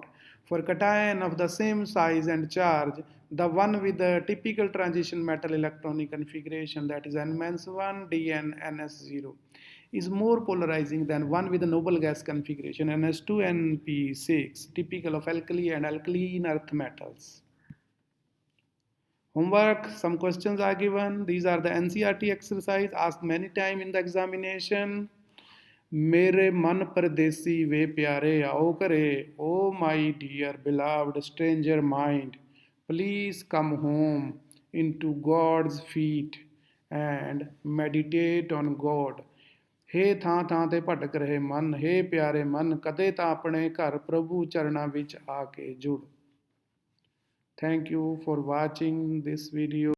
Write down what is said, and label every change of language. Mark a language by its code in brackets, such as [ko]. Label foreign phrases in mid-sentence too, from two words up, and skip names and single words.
[en] For cation of the same size and charge, the one with the typical transition metal electronic configuration, that is N-1, Dn, Ns0, is more polarizing than one with the noble gas configuration Ns2, Np6, typical of alkali and alkaline earth metals. Homework, some questions are given. These are the NCERT exercise asked many times in the examination. [pa] ਮੇਰੇ ਮਨ ਪਰਦੇਸੀ ਵੇ ਪਿਆਰੇ ਆਓ ਕਰੇ, [en] oh my dear beloved stranger mind, please come home into God's feet and meditate on God. [pa] ਹੇ ਥਾਂ ਥਾਂ ਤੇ ਭਟਕ ਰਹੇ ਮਨ, ਹੇ ਪਿਆਰੇ ਮਨ, ਕਦੇ ਤਾਂ ਆਪਣੇ ਘਰ ਪ੍ਰਭੂ ਚਰਨਾਂ ਵਿੱਚ ਆ ਕੇ ਜੁੜ. [en] Thank you for watching this video.